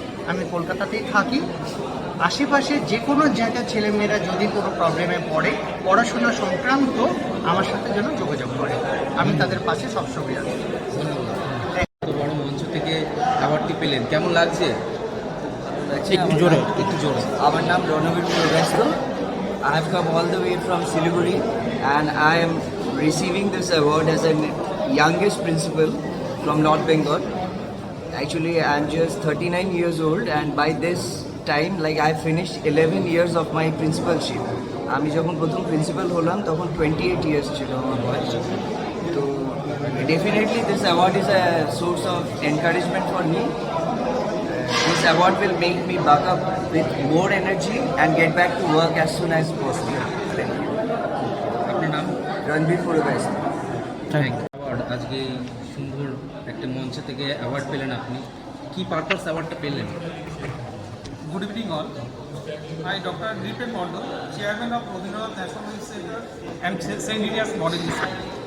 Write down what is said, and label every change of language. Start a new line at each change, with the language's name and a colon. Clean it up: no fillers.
Bangla: আমি কলকাতাতেই থাকি। আশেপাশে যে কোনো জায়গায় ছেলেমেয়েরা যদি কোনো প্রবলেমে পড়ে পড়াশোনা সংক্রান্ত, আমার সাথে যেন যোগাযোগ করে, আমি তাদের পাশে সবসময় আছি। এত বড় মঞ্চ থেকে অ্যাওয়ার্ডটি পেলেন, কেমন লাগছে? একটু জোরে। আমার নাম Ranbir Purkayastha.
English: I have come all the way from Siliguri and I am receiving this award as a youngest principal from North Bengal. Actually, I am just 39 years old and by this time, like I finished 11 years of my principalship.
Bangla: আমি যখন প্রথম principal হলাম তখন
English: 28 years
Bangla: ছিল আমার বয়স।
English: তো definitely this award is a source of encouragement for me. This award will make me buck up with more energy and get back to work as soon as possible. Thank you.
Bangla: আপনার নাম? Ranbir Purkayastha. Award, আজকে এই সুন্দর একটা মঞ্চ থেকে award পেলেন আপনি, কি পারপাস অ্যাওয়ার্ডটা পেলেন?
English: Good evening all. I, Dr. Nipen Mondal, Chairman of Rabindranath National Youth Center and St. Elias Model Center.